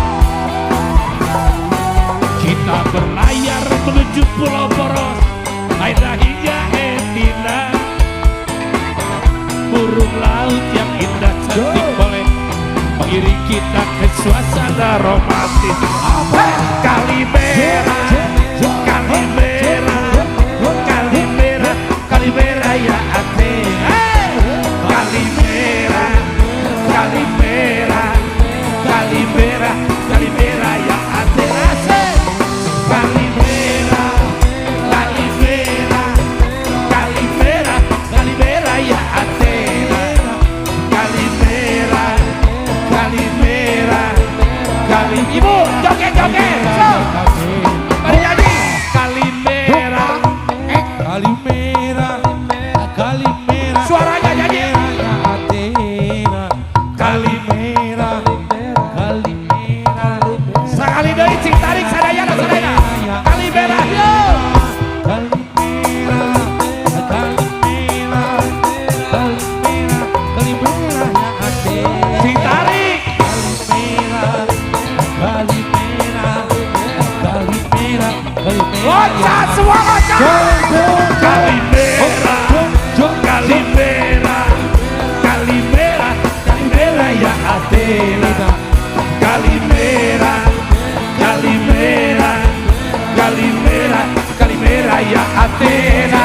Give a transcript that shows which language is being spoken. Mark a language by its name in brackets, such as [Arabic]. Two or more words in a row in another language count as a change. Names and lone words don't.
[Malay] Kita berlayar menuju Pulau Poros, akhirnya hingga Etina. Burung laut yang indah cantik boleh mengiring kita ke suasana romantis. [Greek] Καλημέρα, Καλημέρα, Καλημέρα, Καλημέρα για Αθήνα. Καλημέρα, Καλημέρα, Καλημέρα, Καλημέρα για Αθήνα. Καλημέρα, Καλημέρα, Καλημέρα, Καλημέρα για Αθήνα. Καλημέρα, Καλημέρα, Καλημέρα. [Indonesian] Ibu joget-joget, mari nyanyi. Kalimera, [Greek] Καλημέρα, Καλημέρα, [Indonesian] suaranya nyanyi. Athena. Kalimera, Kalimera, [Sundanese] sekali dari cing tarik sadayana sadayana. [Indonesian] Kalimera, yo. [Greek] Καλημέρα, Καλημέρα, Καλημέρα, Καλημέρα για Αθήνα. [Sundanese] Cing tarik. [Greek] Καλημέρα, Καλημέρα, Καλημέρα, Καλημέρα. [Indonesian] Loncat semua loncat. [Greek] Καλημέρα, Καλημέρα, Καλημέρα, Καλημέρα για Αθήνα. Καλημέρα, Καλημέρα, Καλημέρα, Καλημέρα για Αθήνα.